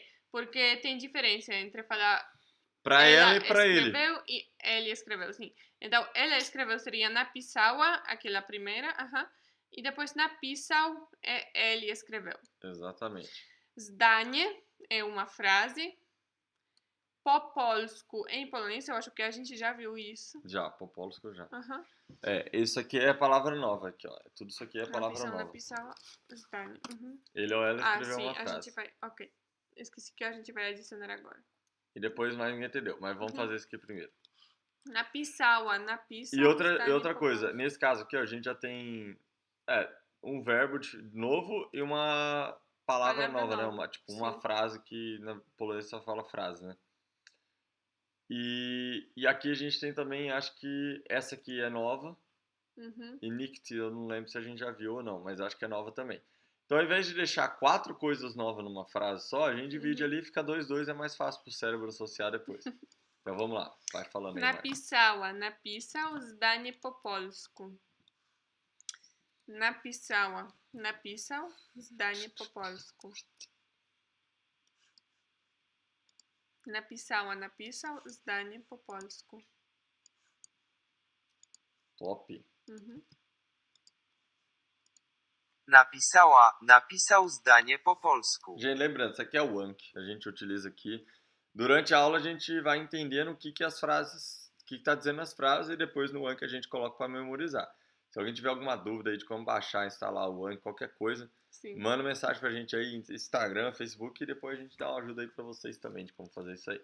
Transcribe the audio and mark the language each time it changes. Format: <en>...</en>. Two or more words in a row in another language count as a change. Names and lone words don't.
<pt>Porque tem diferença entre falar pra ela e pra ele. escreveu e ele escreveu, sim. Então, ela escreveu seria napisała, aquela primeira, e depois napisał ele escreveu. Exatamente. Zdanie é uma frase.</pt> <pl>Po polsku</pl> <pt>em polonês, eu acho que a gente já viu isso. Já,</pt> <pl>po polsku</pl> <pt>já. Aham. Isso aqui é a palavra nova aqui, ó. Tudo isso aqui é palavra nova.</pt> <pl>Napisała zdanie.</pl> <pt>Ele ou ela escreveu sim, uma a frase. gente vai... Ok. Esqueci que a gente vai adicionar agora. E depois mais ninguém entendeu, mas vamos fazer isso aqui primeiro. Napisała. E outra coisa, nesse caso aqui, ó, a gente já tem um verbo novo e uma palavra nova, né? Uma frase que na polonês só fala frase, né? E aqui a gente tem também, acho que essa aqui é nova. E nikt, eu não lembro se a gente já viu ou não, mas acho que é nova também. Então, ao invés de deixar 4 coisas novas numa frase só, a gente divide ali e fica 2, é mais fácil pro cérebro associar depois. Então, vamos lá, vai falando aí. Napisała.</pt> <pl>Napisał zdanie po polsku.</pl> <pt>Napisała.</pt> <pl>Napisał zdanie po polsku.</pl> <pt>Napisała.</pt> <pl>Napisał zdanie po polsku.</pl> <pt>Top.</pt> <pl>Napisał zdanie po polsku.</pl> <pt>Gente, lembrando, isso aqui é o Anki, a gente utiliza aqui. Durante a aula a gente vai entendendo o que as frases, o que está dizendo as frases e depois no Anki a gente coloca para memorizar. Se alguém tiver alguma dúvida aí de como baixar, instalar o Anki, qualquer coisa, manda mensagem pra gente aí, Instagram, Facebook, e depois a gente dá uma ajuda aí pra vocês também de como fazer isso aí.</pt>